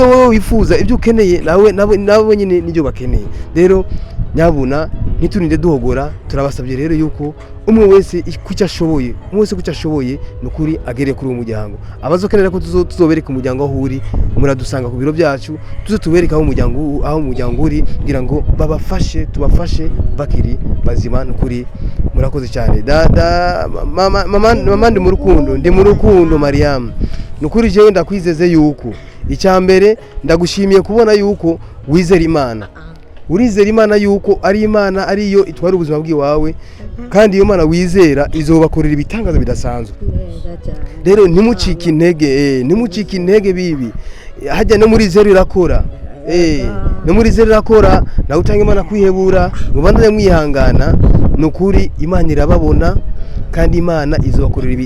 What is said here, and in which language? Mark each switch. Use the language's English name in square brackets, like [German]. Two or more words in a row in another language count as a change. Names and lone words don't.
[Rundi] wowe wifuza ibyo ukeneye nawe nyine nibyo bakeneye rero nyabuna niturinde duhogora turabasabye rero yuko umwe wese kucyo ashoboye nukuri agere kuri umuryango abazokenera ko tuzobereka umuryango aho uri muradusanga ku biro byacu tubereka aho umuryango uri kugira ngo tubafashe bakiri bazima nukuri murakoze cyane mama ndi mu rukundo Mariam nukuri jewe ndakwizeze yuko icyambere ndagushimiye kubona yuko wizera Imana urizera Imana yuko ari Imana ariyo itwara ubuzima bw'iwawe kandi iyo Imana wizera izobakorera ibitangaza bidasanzwe rero ntimucike intege bibi hajya no muri zero irakora no muri zero irakora nawe utanga Imana kwihebura mubandanye mwihangana nukuri Imana irababona kandi Imana izobakorera